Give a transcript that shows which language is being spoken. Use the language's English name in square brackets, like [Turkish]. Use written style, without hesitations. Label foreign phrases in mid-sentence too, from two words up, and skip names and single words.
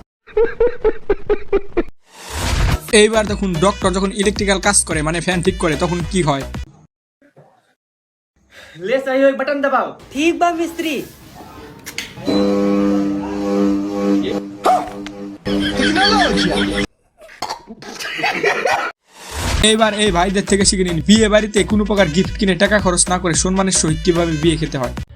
[Bangla] এইবার দেখুন, ডক্টর যখন ইলেকট্রিক্যাল কাজ করে, মানে ফ্যান ঠিক করে, তখন কি হয়। [Bhojpuri] ले सही हो, बटन दबाओ। ठीक बा मिस्त्री। [Bangla] এইবার এই ভাইদের থেকে শিখে নিন, বিয়ে বাড়িতে কোনো প্রকার গিফট কিনে টাকা খরচ না করে সম্মানের সহিত কিভাবে বিয়ে খেতে হয়।